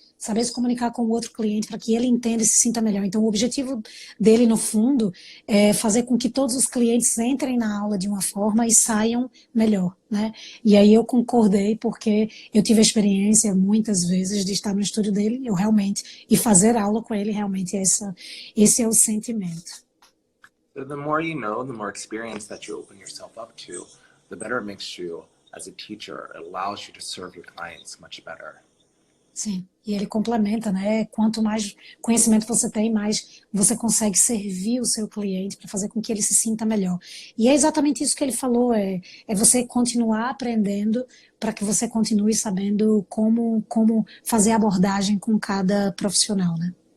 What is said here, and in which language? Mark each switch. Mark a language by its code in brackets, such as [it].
[pt] Saber se comunicar com o outro cliente para que ele entenda e se sinta melhor. Então, o objetivo dele, no fundo, é fazer com que todos os clientes entrem na aula de uma forma e saiam melhor, né? E aí eu concordei, porque eu tive a experiência, muitas vezes, de estar no estúdio dele, e fazer aula com ele, realmente, esse é o sentimento. [en] So the more you know, the more experience that you open yourself up to, the better it makes you as a teacher. It allows you to serve your clients much better. [pt] Sim, e ele complementa, né? Quanto mais conhecimento você tem, mais você consegue servir o seu cliente para fazer com que ele se sinta melhor. E é exatamente isso que ele falou, é você continuar aprendendo para que você continue sabendo como fazer abordagem com cada profissional, né?